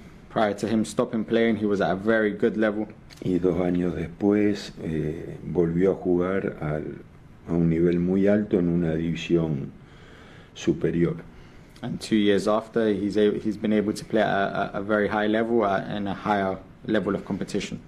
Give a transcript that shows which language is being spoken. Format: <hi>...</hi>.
<en>Prior to him stopping playing, he was at a very good level.</en> <es>Y 2 años después volvió a jugar a un nivel muy alto en una división superior.</es> <en>And 2 years after, he's been able to play at a very high level and a higher level of competition.</en>